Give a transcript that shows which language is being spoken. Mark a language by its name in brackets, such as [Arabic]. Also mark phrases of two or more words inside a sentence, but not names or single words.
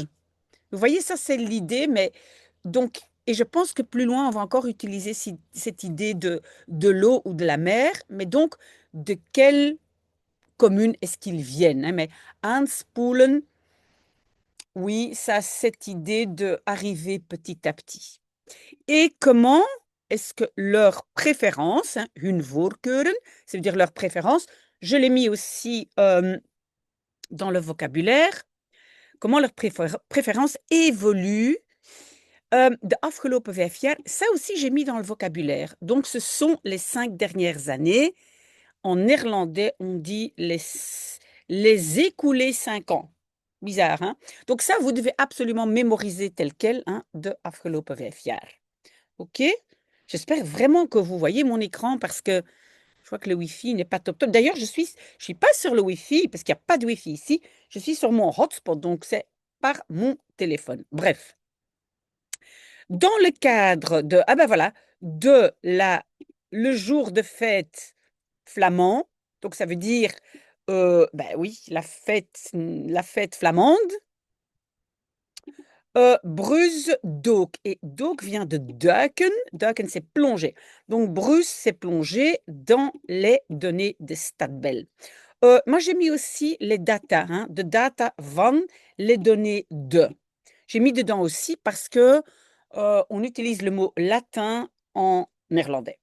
[French] Vous voyez, ça, c'est l'idée, mais donc, et je pense que plus loin, on va encore utiliser cette idée de l'eau ou de la mer, mais donc, de quelle commune est-ce qu'ils viennent, hein? Mais Aanspoelen, oui, ça a cette idée de arriver petit à petit. Et comment est-ce que leur préférence, hein, [Dutch] hun voorkeuren, [French] ça veut dire leur préférence, je l'ai mis aussi dans le vocabulaire, comment leur préférence évolue [Dutch] de afgelopen 5 jaar. [French] Ça aussi, j'ai mis dans le vocabulaire. Donc, ce sont les 5 dernières années. En néerlandais, on dit les écoulés 5 ans. Bizarre, hein? Donc ça, vous devez absolument mémoriser tel quel, hein, [Dutch] de afgelopen 5 jaar. [French] OK? J'espère vraiment que vous voyez mon écran parce que je vois que le Wi-Fi n'est pas top top. D'ailleurs, je suis pas sur le Wi-Fi parce qu'il n'y a pas de Wi-Fi ici. Je suis sur mon hotspot, donc c'est par mon téléphone. Bref, dans le cadre de, ah ben voilà, de le jour de fête flamand, donc ça veut dire, ben oui, la fête flamande, Bruce Dook. Et Dook vient de duiken. Duiken, c'est plonger. Donc, Bruce, c'est plonger dans les données de Stadbel. Moi, j'ai mis aussi les data, hein, [Dutch] de data van, [French] les données de. J'ai mis dedans aussi parce que on utilise le mot latin en néerlandais.